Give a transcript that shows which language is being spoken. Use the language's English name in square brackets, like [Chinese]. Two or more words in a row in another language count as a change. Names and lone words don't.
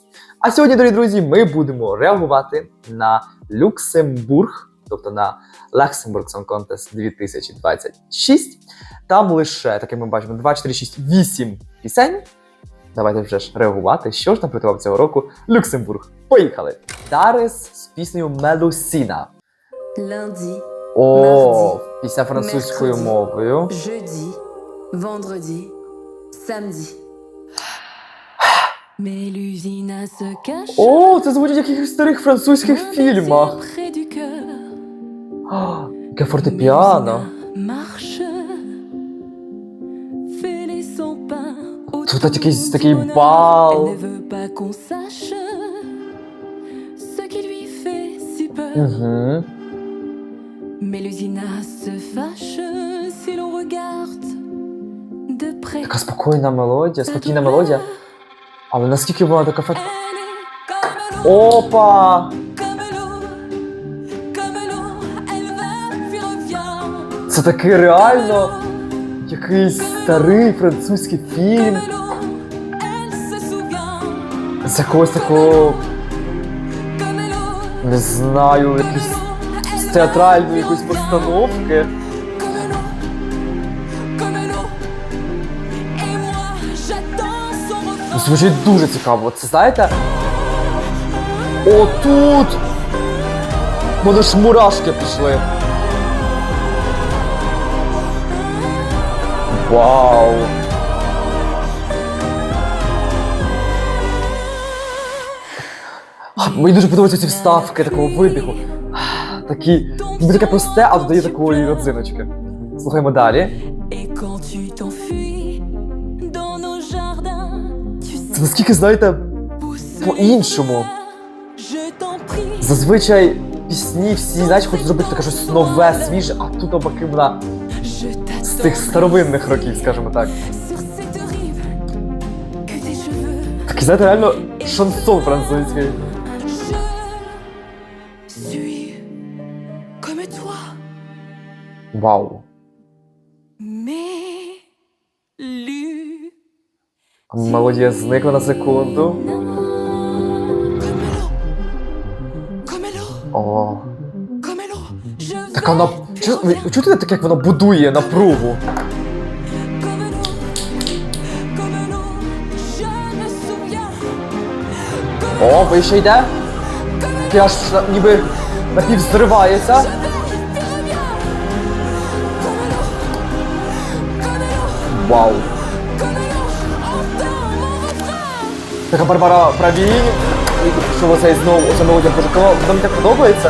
[Ukrainian] А сьогодні, дорогі друзі, ми будемо реагувати на Люксембург, тобто на Luxembourg Song Contest 2026. Там лише, так як ми бачимо, 2, 4, 6, 8 пісень. Давайте вже ж реагувати, що ж нам приготував цього року Люксембург. Поїхали! Дарес з піснею Мелусіна. [French] Lundi, [Ukrainian] О, пісня французькою мовою. [French] jeudi, vendredi, samedi. Mélusina se cache. [Ukrainian] О, це звучить як в якихось старих французьких фільмах. [French] Près du cœur. [Ukrainian] О, яке фортепіано. [French] Marche. Fait les 100 pas. [Ukrainian] Тут якийсь такий бал. [French] Elle ne veut pas qu'on sache ce qui lui fait si peur. Угу. Mélusina se fâche si l'on regarde de près. [Ukrainian] Така спокійна мелодія, спокійна мелодія. Але наскільки вона така [French] Elle est comme l'eau, [Ukrainian] Опа! [French] comme l'eau, elle va puis revient. [Ukrainian] Це таки реально якийсь старий французький фільм. [French] Comme l'eau, elle se souvient. [Ukrainian] З якогось такого, [French] Comme l'eau, [Ukrainian] не знаю, якийсь з театральної якоїсь постановки. [French] comme l'eau. Et moi, j'attends son refrain. [Ukrainian] Звучить дуже цікаво. Це знаєте? Отут! Вони ж мурашки пішли. Вау! Мені дуже подобаються ці вставки такого видиху. Такі, ніби таке просте, а додає такої родзиночки. Слухаємо далі. [French] Et quand tu t'enfuis dans nos jardins, tu [Ukrainian] Це наскільки, знаєте, [French] sais [Ukrainian] по-іншому. [French] je t'en prie. [Ukrainian] Зазвичай пісні всі, знаєш, хочуть зробити таке щось нове, свіже, а тут навпаки вона [French] Je [Ukrainian] з тих [French] t'attends [Ukrainian] старовинних років, скажімо так. [French] sur cette rive que tes cheveux. [Ukrainian] Такий, знаєте, реально шансон французький. [French] Je suis comme toi, [Ukrainian] Вау. [French] mais lu. [Ukrainian] Мелодія зникла на секунду. [French] Comme l'eau, [Ukrainian] О. [French] comme l'eau. Je [Ukrainian] Так вона... Ви чуєте так, як вона будує напругу? [French] comme l'eau, je me souviens. [Ukrainian] О, вище йде. Ти аж ніби напівзривається. Вау. Така Барбара Правінь. Що оцей знову, оця мелодія пожикала. Вона мені так подобається.